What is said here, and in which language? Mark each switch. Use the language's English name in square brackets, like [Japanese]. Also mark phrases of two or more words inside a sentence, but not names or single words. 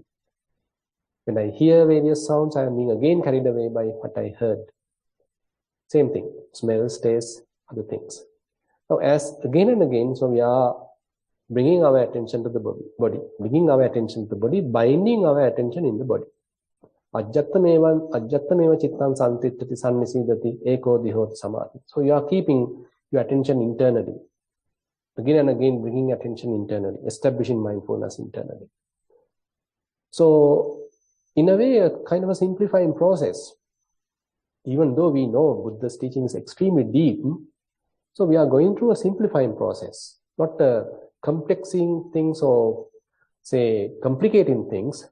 [English] When I hear various sounds, I am being again carried away by what I heard. Same thing, smells, tastes, other things. Now as again and again, so we are bringing our attention to the body, bringing our attention to the body, binding our attention in the body. [Pali] Ajjattameva chittam santittati sannisidati eko dihot samadhi. [English] So you are keeping your attention internally. Again and again bringing attention internally, establishing mindfulness internally. So in a way, a kind of a simplifying process. Even though we know Buddha's teaching is extremely deep, so we are going through a simplifying process, not complexing things or say complicating things.